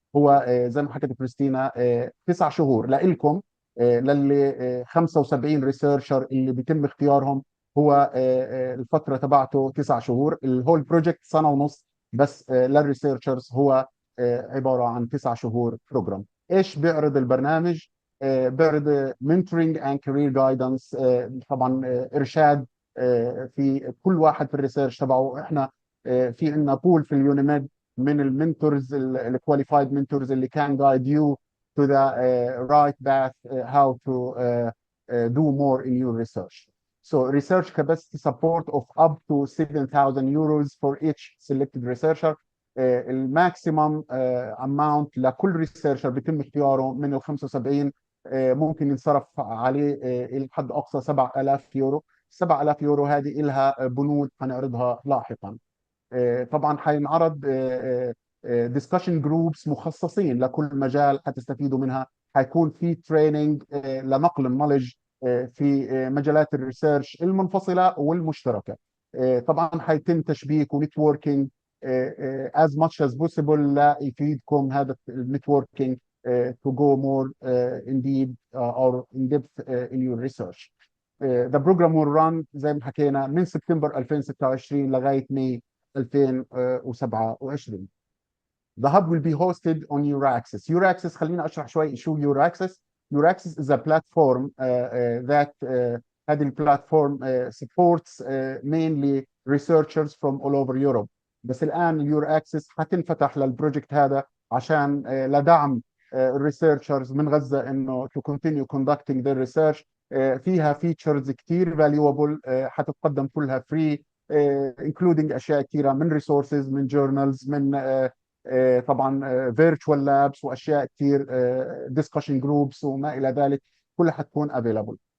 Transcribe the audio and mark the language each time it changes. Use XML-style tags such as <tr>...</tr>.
<ar>هو زي ما حكت كريستينا 9 شهور لإلكم، للي 75 ريسيرشر اللي بيتم اختيارهم. هو الفترة تبعته 9 شهور. الهول بروجكت سنة ونص، بس للريسيرشرز هو عبارة عن 9 شهور بروجرام. ايش بيعرض البرنامج؟ بيعرض mentoring and career guidance. طبعا إرشاد في كل واحد في الريسيرش تبعه. احنا في عندنا بول في اليونيميد من المنتورز الكواليفايد منتورز اللي كان guide you to the right path how to do more in your research.</ar> <en>So research capacity support of up to 7,000 euros for each selected researcher.</en> <ar>الماكسيمم اماونت لكل ريسيرشر بيتم اختياره من ال 75 ممكن ينصرف عليه الى حد اقصى 7,000 يورو. 7,000 يورو هذه لها بنود هنعرضها لاحقا. طبعا حينعرض ديسكشن جروبس مخصصين لكل مجال حتستفيدوا منها. حيكون في تريننج لنقل النولج في مجالات الريسيرش المنفصله والمشتركه. طبعا حيتم تشبيك ونتوركينج as much as possible ليفيدكم هذا النتوركينج to go more in deep or in depth in your research. The program will run زي ما حكينا من سبتمبر 2026 لغايه ماي 2027.</ar> <en>The hub will be hosted on Euraxis.</en> <ar>Euraxis خلينا اشرح شوي شو Euraxis.</ar> <en>Euraxis is a platform that هذه البلاتفورم supports mainly researchers from all over Europe.</en> <ar>بس الان Euraxis حتنفتح للبروجكت هذا عشان لدعم الريسيرشرز من غزة انه to continue conducting their research. فيها فيتشرز كثير valuable حتتقدم كلها free including اشياء كثيره من ريسورسز من جورنالز من طبعا virtual labs واشياء كثير discussion groups وما الى ذلك كلها حتكون available.</ar>